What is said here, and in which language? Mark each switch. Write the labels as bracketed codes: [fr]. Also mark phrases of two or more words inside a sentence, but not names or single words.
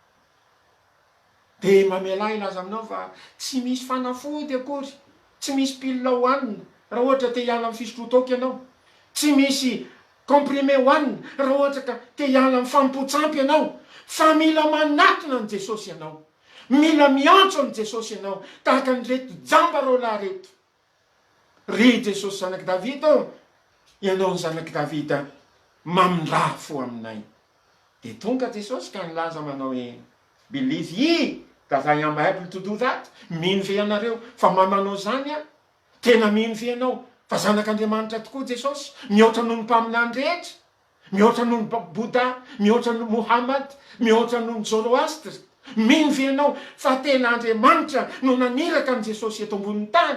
[mg] Dia mamela ilaza aminao fa tsy misy fanafody akory, tsy misy pilina hohanina raha ohatra te hiala amin'ny fisotrotoky ianao, tsy misy comprimé hohanina raha ohatra ka te hiala amin'ny fampotsampy ianao, fa mila manatona an' Jesosy ianao, mila miantso an' Jesosy ianao tahaka ny reto jamba roalahy reto. Ry Jesosy zanaky Davida, ianao ny zanaky Davida, mamindra fo aminay. Dia tonga Jesosy ka nilaza manao hoe [en] believe ye that I am able to do that. [mg] Mino ve ianareo fa manao zany tena mino ve ianao fa zanak'Andriamanitra tokoa Jesosy, mihoatra noho ny mpaminany rehetra, mihoatra noho ny Bouddha, mihoatra noho Mohamad, mihoatra noho ny Zoroastre. Mino ve ianao fa tena Andriamanitra no naniraka an' Jesosy eto ambonin'ny tany?